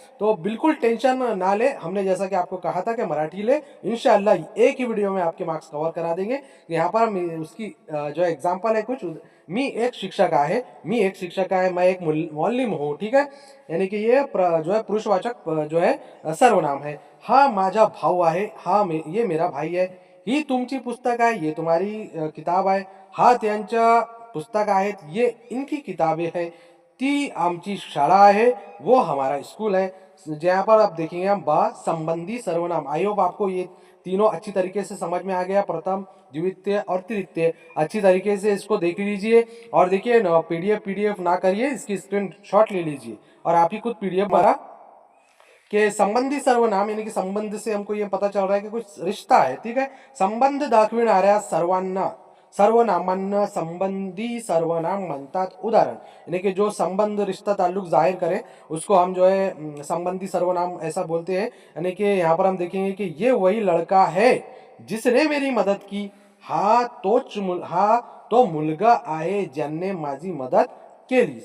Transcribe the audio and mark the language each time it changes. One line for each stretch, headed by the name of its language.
Hindi: तो बिल्कुल टेंशन ना ले, हमने जैसा कि आपको कहा था कि मराठी ले, इंशाल्लाह एक ही वीडियो में आपके मार्क्स कवर करा देंगे। यहाँ पर हम उसकी जो एग्जाम्पल है कुछ,
Marathi: मी एक शिक्षक आहे,
Hindi: मी एक शिक्षक आहे, मैं एक मौलिम हूँ, ठीक है। यानी कि ये जो है पुरुषवाचक जो है सर्वनाम है।
Marathi: हा माझा भाऊ आहे, हा
Hindi: ये मेरा भाई है,
Marathi: ही तुमची पुस्तक आहे,
Hindi: ये तुम्हारी किताब आहे,
Marathi: हा त्यांच्या पुस्तक आहेत,
Hindi: ये इनकी किताबें हैं,
Marathi: ती आमची शाळा आहे,
Hindi: वो हमारा स्कूल है। जहाँ पर आप देखेंगे हम बा संबंधी सर्वनाम। आई होप आपको ये तीनों अच्छी तरीके से समझ में आ गया, प्रथम, द्वितीय और तृतीय। अच्छी तरीके से इसको देख लीजिए और देखिए पीडीएफ ना करिए, इसकी स्क्रीन शॉट ले लीजिए और आप ही खुद पीडीएफ भरा कि संबंधी सर्वनाम, यानी कि संबंध से हमको ये पता चल रहा है कि कुछ रिश्ता है, ठीक है।
Marathi: संबंध दाखविणाऱ्या सर्वांना सर्वनामांना संबंधी सर्वनाम म्हणतात।
Hindi: उदाहरण यानी कि जो संबंध, रिश्ता, ताल्लुक जाहिर करे उसको हम जो है संबंधी सर्वनाम ऐसा बोलते हैं। यानी कि यहाँ पर हम देखेंगे कि ये वही लड़का है जिसने मेरी मदद की,
Marathi: हा तो मुलगा आहे ज्याने माझी मदद केली।